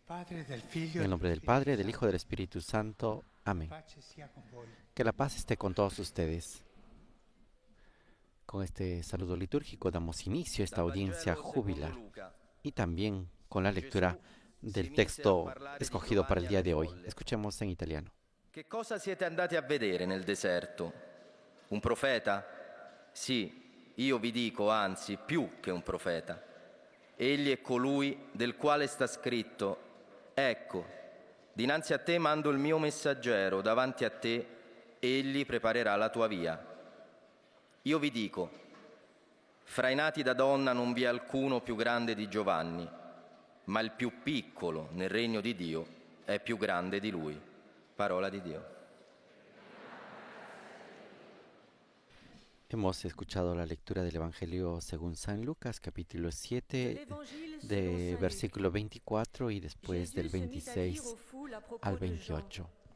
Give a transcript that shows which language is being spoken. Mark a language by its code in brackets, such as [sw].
[es] En el nombre del Padre, del Hijo y del Espíritu Santo. Amén. Que la paz esté con todos ustedes. Con este saludo litúrgico damos inicio a esta audiencia jubilar y también con la lectura del texto escogido para el día de hoy. Escuchemos en italiano. [it] Che cosa siete andati a vedere nel deserto? Un profeta? Sì, io vi dico, anzi, più che un profeta. Egli è colui del quale sta scritto: ecco, dinanzi a te mando il mio messaggero, davanti a te egli preparerà la tua via. Io vi dico, fra i nati da donna non vi è alcuno più grande di Giovanni, ma il più piccolo nel regno di Dio è più grande di lui. Parola di Dio. [es] Hemos escuchado la lectura del Evangelio según San Lucas, capítulo 7, de versículo 24 y después del 26 al 28.